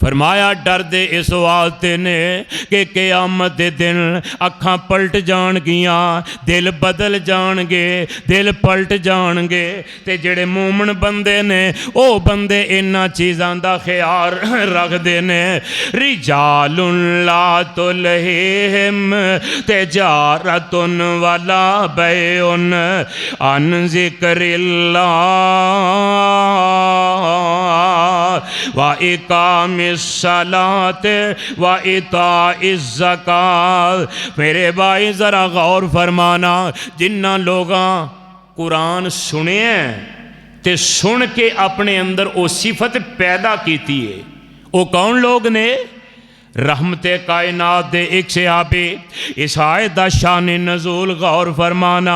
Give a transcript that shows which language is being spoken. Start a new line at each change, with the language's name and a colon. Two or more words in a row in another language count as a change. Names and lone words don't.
Punjabi: فرمایا ڈردے اس واسطے نے کہ قیامت دے دن اکھاں پلٹ جانگیاں، دل بدل جانگے، دل پلٹ جانگے. تے جیہڑے مومن بندے نے وہ بندے انہاں چیزاں دا خیال رکھدے نے.
Arabic: رجال لا تلهيهم تجارة ولا بيع عن ذكر الله وإقام الصلاة وإيتاء الزكاة.
Punjabi: میرے بھائی ذرا غور فرمانا، جنہاں لوگاں قرآن سنے تے سن کے اپنے اندر وہ صفت پیدا کی ہے، وہ کون لوگ نے? رحمت کائنات دے ایک صحابی. اس آیت دا شان نزول غور فرمانا.